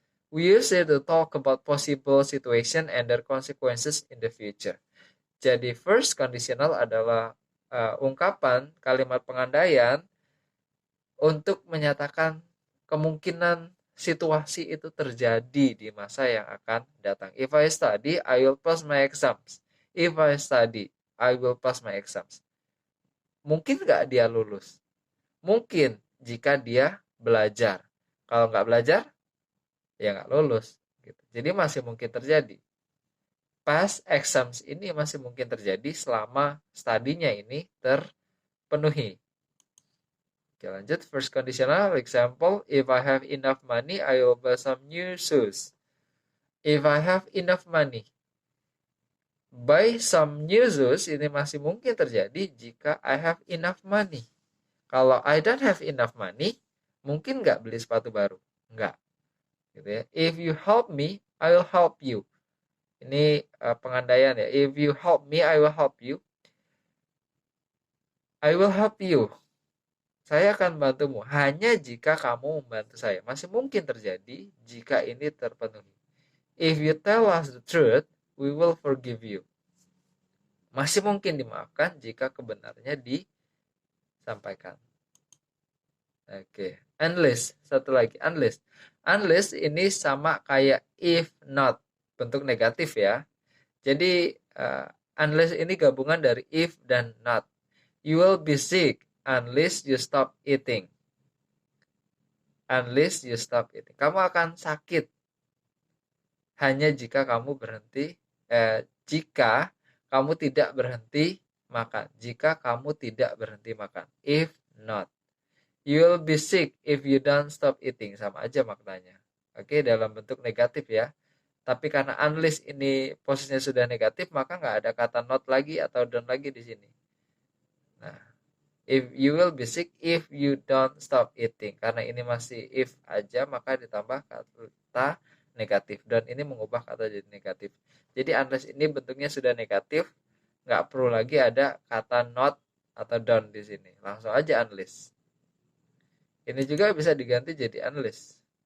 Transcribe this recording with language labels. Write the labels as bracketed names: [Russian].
[English] We use it to talk about possible situation and their consequences in the future. [Indonesian] Jadi first conditional adalah ungkapan kalimat pengandaian untuk menyatakan kemungkinan situasi itu terjadi di masa yang akan datang. [English] If I study, I will pass my exams. If I study, I will pass my exams. [Indonesian] Mungkin nggak dia lulus? Mungkin jika dia belajar. Kalau nggak belajar, ya nggak lulus. Gitu. Jadi masih mungkin terjadi. Pass exams ini masih mungkin terjadi selama studinya ini terpenuhi. Oke, lanjut. [English] First conditional example, if I have enough money, I will buy some new shoes. If I have enough money. Buy some new shoes [Indonesian] ini masih mungkin terjadi jika [English] I have enough money. [Indonesian] Kalau [English] I don't have enough money, [Indonesian] mungkin nggak beli sepatu baru? Nggak. Gitu ya. [English] If you help me, I will help you. [Indonesian] Ini pengandaian ya. [English] If you help me, I will help you. I will help you. [Indonesian] Saya akan membantumu hanya jika kamu membantu saya. Masih mungkin terjadi jika ini terpenuhi. [English] If you tell us the truth, we will forgive you. [Indonesian] Masih mungkin dimaafkan jika kebenarannya disampaikan. Oke, unless, satu lagi, unless. Unless ini sama kayak if not, bentuk negatif ya. Jadi unless ini gabungan dari if dan not. [English] You will be sick unless you stop eating. Unless you stop eating. [Indonesian] Kamu akan sakit hanya jika kamu berhenti, jika kamu tidak berhenti makan. Jika kamu tidak berhenti makan. [English] If not. You'll be sick if you don't stop eating. [Indonesian] Sama aja maknanya. Oke, dalam bentuk negatif ya. Tapi karena unless ini posisinya sudah negatif, maka nggak ada kata not lagi atau don't lagi di sini. [English] Nah, if you will be sick if you don't stop eating. [Indonesian] Karena ini masih if aja, maka ditambah kata negatif. Dan ini mengubah kata jadi negatif. Jadi unless ini bentuknya sudah negatif, nggak perlu lagi ada kata not atau don't di sini. Langsung aja unless. Ini juga bisa diganti jadi unless.